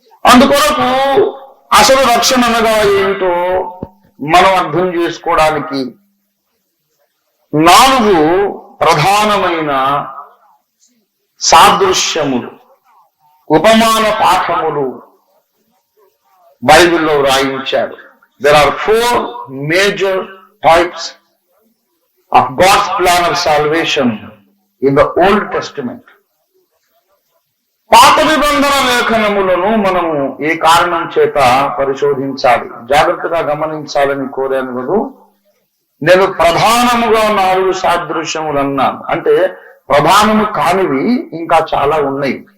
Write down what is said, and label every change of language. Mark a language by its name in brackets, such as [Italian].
[Telugu] అందుకొరకు అసలు రక్షణ అనగా ఏమిటో మనం అర్థం చేసుకోవడానికి 4 ప్రధానమైన సాదృశ్యములు, ఉపమాన పాఠములు బైబిల్లో వ్రాయించాడు. [English] There are 4 major types of God's plan of salvation in the Old Testament. [Telugu] పాత నిబంధన లేఖనములను మనము ఏ కారణం చేత పరిశోధించాలి, జాగ్రత్తగా గమనించాలని కోరాను కదా. నేను ప్రధానముగా 4 సాదృశ్యములు అన్నాను. అంటే ప్రధానము కానివి ఇంకా చాలా ఉన్నాయి.